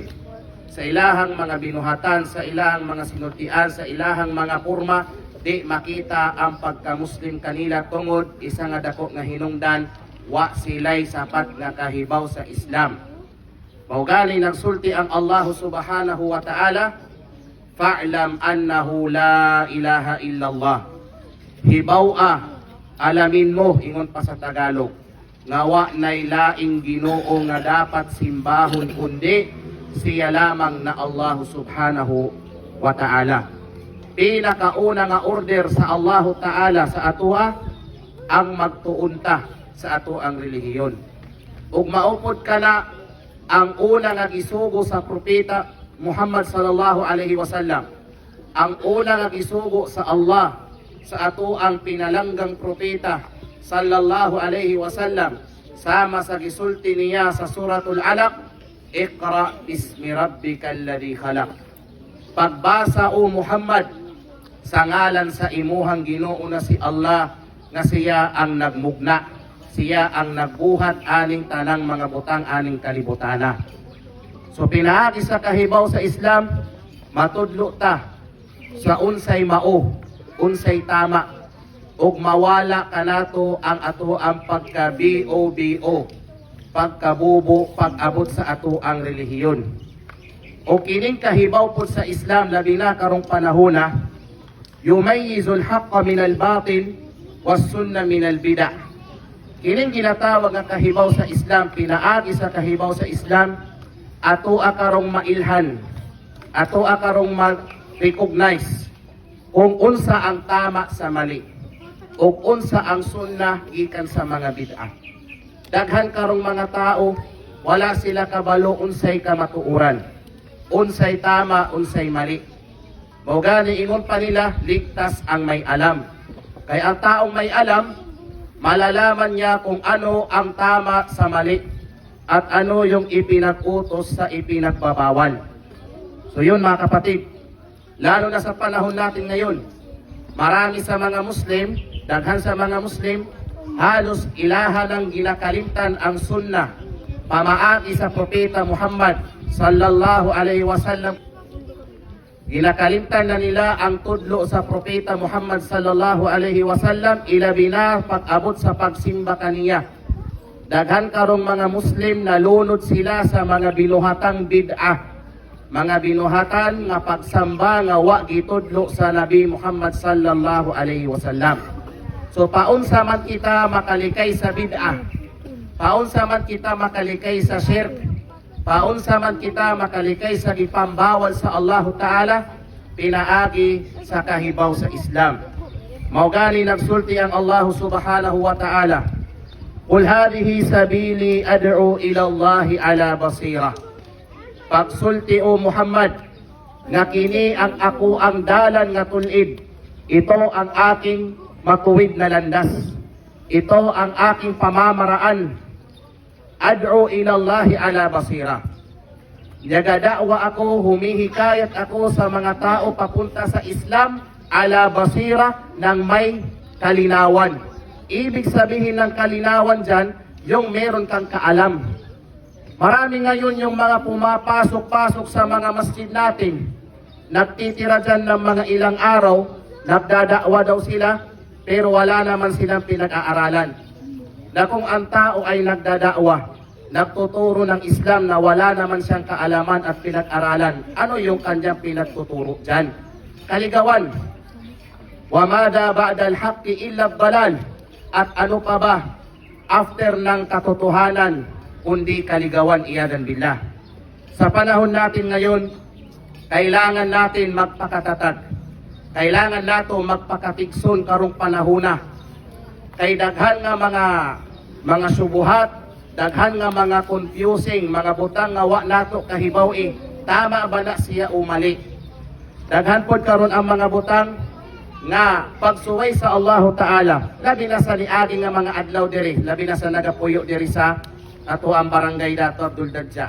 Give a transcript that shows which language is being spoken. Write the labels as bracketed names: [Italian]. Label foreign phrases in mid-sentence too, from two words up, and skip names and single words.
[Cebuano] Sa ilahang mga binuhatan, sa ilahang mga sinultian, sa ilahang mga porma, di makita ang pagka-Muslim kanila tungod isa nga dako nga hinungdan wa silay sapat nga kahibaw sa Islam. Mao gani nagsulti ang Allah [Arabic] سبحانه وتعالى, فاعلم أنه لا إله إلا الله. [Cebuano] Hibaw-a, [Filipino] alamin mo, [Cebuano] ingon pa sa Tagalog, nga wa nay laing Ginoo nga dapat simbahon kundi siya lamang na Allah [Arabic] سبحانه وتعالى. [Cebuano] Pinakauna nga order sa Allah Ta'ala sa atoa ang magtuunta sa ato ang relihiyon. Ug maupod ka na ang una nga gisugo sa propeta Muhammad [Arabic] صلى الله عليه وسلم. [Cebuano] Ang una nga gisugo sa Allah sa ato ang pinalanggang propeta [Arabic] صلى الله عليه وسلم [Cebuano] sama sa gisulti niya sa suratul Alaq, [Arabic] اقرأ باسم ربك الذي خلق. [Cebuano] Pagbasa o Muhammad sa ngalan sa imuhang Ginoo na si Allah nga siya ang nagmugna, siya ang nagbuhat aning tanang mga butang aning kalibutana. So pinaagi sa kahibaw sa Islam, matudlo ta sa unsay mao, unsay tama, ug mawala kanato ang ato ang pagka-BOBO, pagkabubo, pag-abot sa ato ang relihiyon. O kining kahibaw po sa Islam labi na karong panahona, [Arabic] يميز الحق من الباطل والسنة من البدعة. [Cebuano] Kining ginatawag nga kahibaw sa Islam, pinaagi sa kahibaw sa Islam, ato akarong mailhan, ato akarong ma-recognize kung unsa ang tama sa mali o unsa ang sunnah gikan sa mga bid'ah. Daghan karong mga tao wala sila kabalo unsay kamatuoran, unsay tama, unsay mali. Mao gani ingon pa nila, [Filipino] ligtas ang may alam. Kay ang taong may alam, malalaman niya kung ano ang tama sa mali at ano yung ipinag-utos sa ipinagbabawal. So yun mga kapatid, lalo na sa panahon natin ngayon, marami sa mga Muslim, [Cebuano] daghan sa mga Muslim, halos ilaha ng ginakalimtan ang sunnah, pamaagi sa propeta Muhammad [Arabic] صلى الله عليه وسلم. [Cebuano] Ginakalimtan na nila ang tudlo sa propeta Muhammad [Arabic] صلى الله عليه وسلم, [Cebuano] ilabi na pag-abot sa pagsimba kaniya. Daghan karong mga Muslim na lunod sila sa mga binuhatang bid'ah, mga binuhatan nga pagsamba nga wa gitudlo sa Nabi Muhammad [Arabic] صلى الله عليه وسلم. [Cebuano] So paunsa man kita makalikay sa bid'ah, paunsa man kita makalikay sa shirk, paunsa man kita makalikay sa gipambawal sa Allah Ta'ala, pinaagi sa kahibaw sa Islam. Mao gani nagsulti ang Allah [Arabic] سبحانه وتعالى, "قل هذه سبيلي أدعو إلى الله على بصيرة." [Cebuano] Pagsulti o Muhammad, nga kini ang ako ang dalan nga tulid. [Filipino] Ito ang aking matuwid na landas. Ito ang aking pamamaraan. [Arabic] أدعو إلى الله على بصيرة. [Filipino] Nagada'wa ako, humihikayat ako sa mga tao papunta sa Islam [Arabic] على بصيرة [Filipino] ng may kalinawan. Ibig sabihin ng kalinawan dyan, yung meron kang kaalam. Marami ngayon yung mga pumapasok-pasok sa mga masjid natin. Nagtitira dyan ng mga ilang araw, nagdada'wa daw sila, pero wala naman silang pinag-aaralan. Na kung ang tao ay nagdada'wa, nagtuturo ng Islam na wala naman siyang kaalaman at pinag-aralan, ano yung kanyang pinagtuturo dyan? [Arabic] Kaligawan. فماذا بعد الحق إلا الضلال. [Filipino] At ano pa ba after ng katotohanan kundi kaligawan, [Arabic] عياذا بالله. [Filipino] Sa panahon natin ngayon, kailangan natin magpakatatag. [Cebuano] Kailangan nato magpakatigson karong panahona. Kay daghan nga mga subuhat, daghan nga mga confusing, mga butang nga wa nato kahibaw tama ba na siya o mali. Daghan pod karon ang mga butang nga pagsuway sa Allah Ta'ala, labi na sa niagi nga mga adlaw diri, labi na sa nagapuyo diri sa ato ang barangay Dato Abdul Dadja.